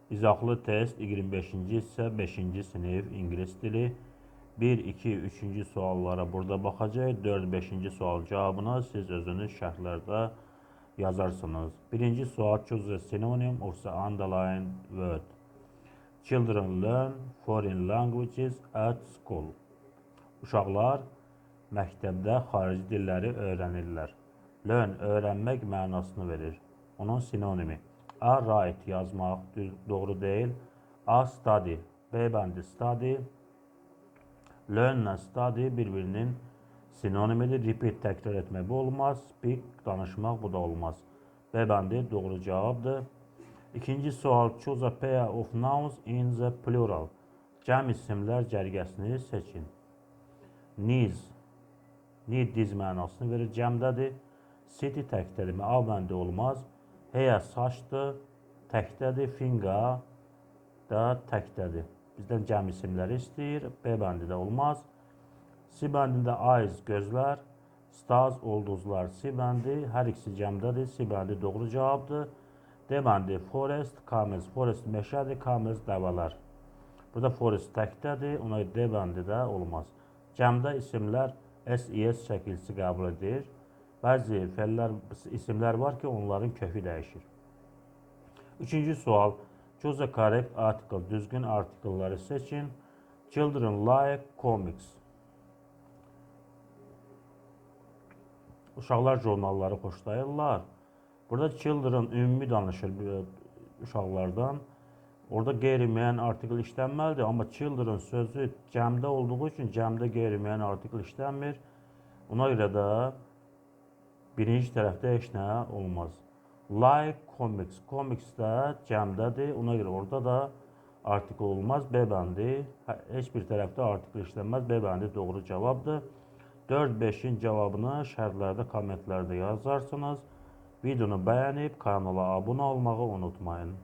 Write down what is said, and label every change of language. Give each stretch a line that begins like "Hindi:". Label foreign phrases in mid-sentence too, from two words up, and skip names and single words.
Azerbaijani: İzahlı test 25-ci hissə 5-ci sinif ingilis dili 1, 2, 3-cü suallara burada baxacaq. 4, 5-ci sual cavabını siz özünüz şərhlərdə yazarsınız. Birinci sual,
English: choose a synonym of the underlined word. Children learn foreign languages at school.
Azerbaijani: Uşaqlar məktəbdə xarici dilləri öyrənirlər. Learn öyrənmək mənasını verir. Onun sinonimi. A. Write yazmaq doğru deyil. A. Study. B bəndi study. Learn və study bir-birinin sinonimidir. Repeat təkrar etmək bu olmaz. Speak danışmaq bu da olmaz. B bəndi doğru cavabdır. İkinci sual,
English: choose a pair of nouns in the plural.
Azerbaijani: Cəm isimlər cərgəsini seçin. Knees. Need diz mənasını verir. Cəmdədir. City təkdədir. A bəndi olmaz. Hair saçdır. Təkdədir. Finger da təkdədir. Bizdən cəm isimləri istəyir. B bəndi də olmaz. C bəndində eyes gözlər. Stars ulduzlar. C bəndi hər ikisi cəmdədir. C bəndi doğru cavabdır. D bəndi
English: forest, camels.
Azerbaijani: Forest meşədir. Camels dəvələr. Burada forest təkdədir. Ona D bəndi də olmaz. Cəmdə isimlər SES şəkilsi qəbul edir. Bəzi fellər, isimlər var ki, onların kökü dəyişir. Üçüncü sual.
English: Choose a correct article.
Azerbaijani: Düzgün artikelləri seçin.
English: Children like comics.
Azerbaijani: Uşaqlar jurnalları xoşlayırlar. Burada children ümumi danışır uşaqlardan. Orada qeyri-müəyyən artikel işlənməlidir. Amma children sözü cəmdə olduğu üçün cəmdə qeyri-müəyyən artikel işlənmir. Ona görə də birinci tərəfdə heç nə olmaz.
English: Like comics.
Azerbaijani: Comics də cəmdədir. Ona görə orada da artikel olmaz. B bəndi. Heç bir tərəfdə artikel işlənməz. B bəndi doğru cavabdır. 4-5-in cavabını şərhlərdə, kommentlərdə yazarsınız. Videonu bəyənib kanala abunə olmağı unutmayın.